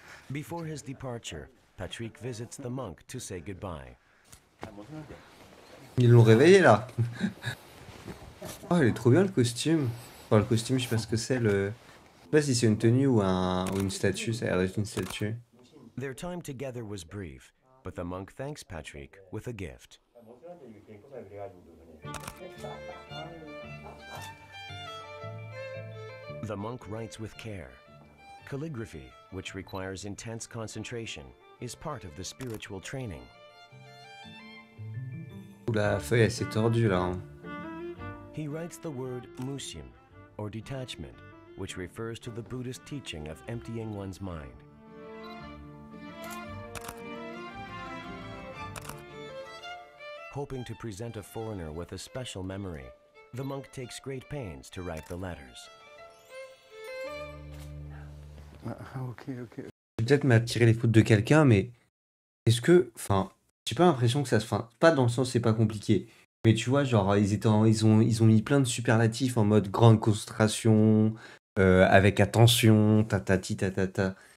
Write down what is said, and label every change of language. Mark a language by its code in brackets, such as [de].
[en] Before his departure, Patrick visits the monk to say goodbye. [fr] Ils l'ont réveillé là. Oh, il est trop bien le costume. Enfin, le costume, je sais pas ce que c'est. Je sais pas si c'est une tenue ou une statue. Ça a l'air d'être une statue. [en] Their time together was brief, but the monk thanks Patrick with a gift. The monk writes with care. Calligraphy, which requires intense concentration, is part of the spiritual training. [fr] La feuille elle s'est tordue là. Hein. [en] He writes the word musyum, or detachment, which refers to the Buddhist teaching of emptying one's mind. Hoping to present a foreigner with a special memory, the monk takes great pains to write the letters. Ok. [fr] Je vais peut-être m'attirer les fautes de quelqu'un, mais est-ce que, enfin, j'ai pas l'impression que ça se, enfin, pas dans le sens c'est pas compliqué, mais tu vois, genre ils ont mis plein de superlatifs en mode grande concentration, avec attention, tatati tatata.